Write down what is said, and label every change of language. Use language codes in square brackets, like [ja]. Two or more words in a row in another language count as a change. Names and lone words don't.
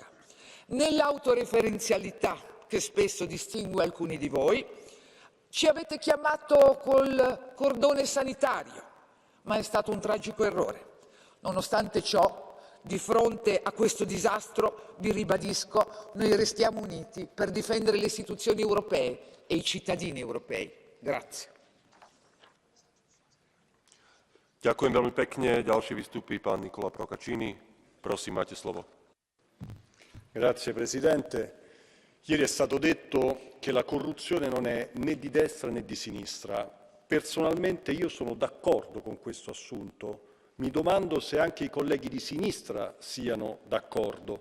[it] Nell'autoreferenzialità che spesso distingue alcuni di voi, ci avete chiamato col cordone sanitario, ma è stato un tragico errore. Nonostante ciò, di fronte a questo disastro, vi ribadisco, noi restiamo uniti per difendere le istituzioni europee e i cittadini europei. Grazie. [sk] Ďakujem veľmi pekne. Ďalší vystúpi pán Nicola Procaccini. Prosím, máte slovo. [it] Grazie Presidente. Ieri è stato detto che la corruzione non è né di destra né di sinistra. Personalmente io sono d'accordo con questo assunto. Mi domando se anche i colleghi di sinistra siano d'accordo.